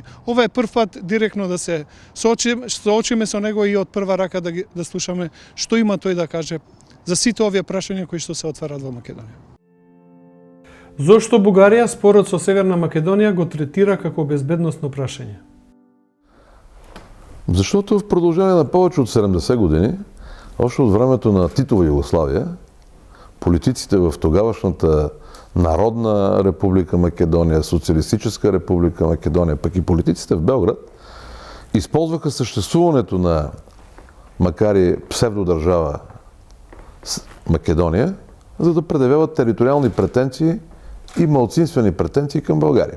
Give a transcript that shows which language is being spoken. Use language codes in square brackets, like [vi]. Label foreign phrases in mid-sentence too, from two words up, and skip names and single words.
[mk] Ова е прв пат директно да се соочиме со него и од прва рака да слушаме што има тој да каже за сите овие прашања кои што се отварат во Македонија. Зошто Бугарија спорот со Северна Македонија го третира како безбедносно прашање? [bg] Защото в продължение на повече от 70 години, още от времето на Титова Югославия, политиците в тогавашната Народна република Македония, Социалистическа република Македония, пък и политиците в Белград, използваха съществуването на, макар и псевдодържава Македония, за да предявяват териториални претенции и малцинствени претенции към България.